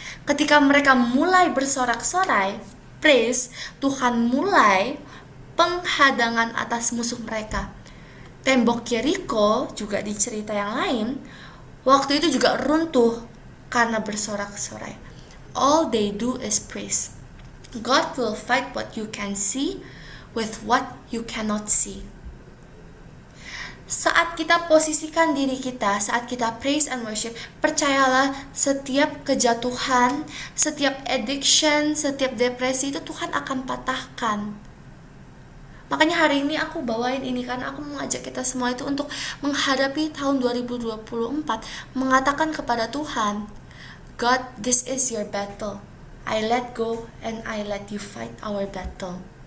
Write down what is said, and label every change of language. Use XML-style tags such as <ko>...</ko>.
<id>Ketika mereka mulai bersorak-sorai, praise, Tuhan mulai penghadangan atas musuh mereka. Tembok Yeriko juga di cerita yang lain, waktu itu juga runtuh karena bersorak-sorai.</id> <en>All they do is praise. God will fight what you can see with what you cannot see.</en> <id>Saat kita posisikan diri kita, saat kita</id> <en>praise and worship,</en> <id>percayalah setiap kejatuhan, setiap addiction, setiap depresi itu Tuhan akan patahkan. Makanya hari ini aku bawain ini karena aku mengajak kita semua itu untuk menghadapi tahun 2024, mengatakan kepada Tuhan,</id> <en>God, this is your battle. I let go and I let you fight our battle.</en>